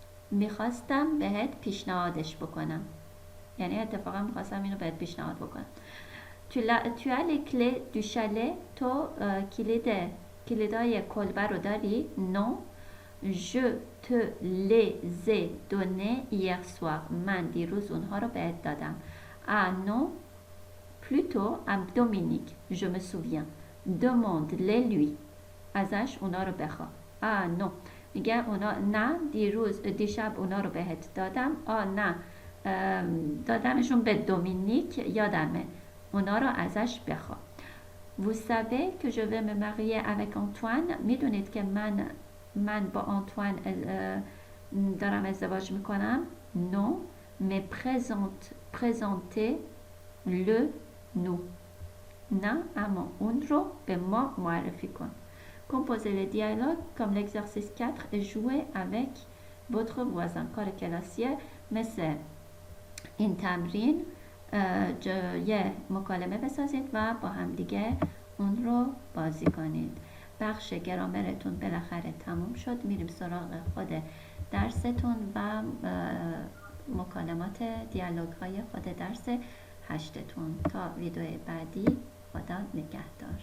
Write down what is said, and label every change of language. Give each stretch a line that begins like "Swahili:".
Persian: میخواستم بهت پیشنهادش بکنم. یعنی اتفاقا میخواستم اینو بهت پیشنهاد بکنم.
French: Tu as les clés du chalet؟
Persian: تو کلیدای کلبه رو داری؟
French: Non. Je te les ai donnés hier soir.
Persian: من دیروز اونها رو بهت دادم.
French: Ah non. Plutôt à Dominique. Je me souviens. Demande-les lui.
Persian: ازش اونا رو بخوا.
French: Ah non.
Persian: میگه اونا نه دیشب اونا رو بهت دادم. نه دادمشون به دومینیک یادمه. اونا رو ازش بخوا.
French: Vous savez que je vais me marier avec Antoine.
Persian: میدونید که من با آنتوان دارم ازدواج میکنم.
French: Non, mais présentez-le nous.
Persian: نه اما اون رو به ما معرفی کن.
French: Composez les dialogues comme l'exercice 4 et jouez avec votre voisin.
Persian: کار کلاسیه مثل این تمرین یه مکالمه بسازید و با هم دیگه اون رو بازی کنید. بخش گرامرتون بالاخره تموم شد. میریم سراغ خود درستون و مکالمات دیالوگ های خود درس 8تون. تا ویدیو بعدی خدا نگهدار.